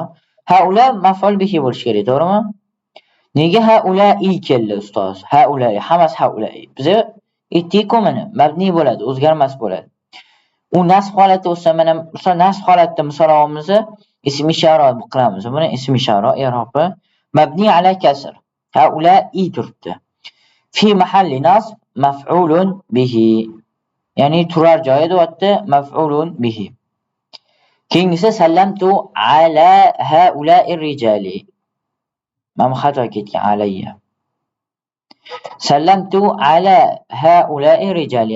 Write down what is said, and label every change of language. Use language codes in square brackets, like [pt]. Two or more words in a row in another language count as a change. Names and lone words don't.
[uz] Haula [ar] مفعول به [uz] bo'lishi kerak, to'g'rimi? Nega haula'i keldi ustoz? Haula'i, hammasi haula'i. Biz aytdik-ku mana mabni bo'ladi, o'zgarmas bo'ladi. U nasb holatda bo'lsa, mana misol nasb holatda misolimizni ism ishora qilamiz. Buni ism ishora i'robi [ar] مبني على الكسر. [uz] Haula'i turibdi. [ar] في محل نصب مفعول به. [uz] Ya'ni turar joyi deyapti, [ar] مفعول به. Keyingisi سلمت على هؤلاء الرجال. [uz] Mana xato ketgan alayya. [ar] سلمت على هؤلاء الرجال.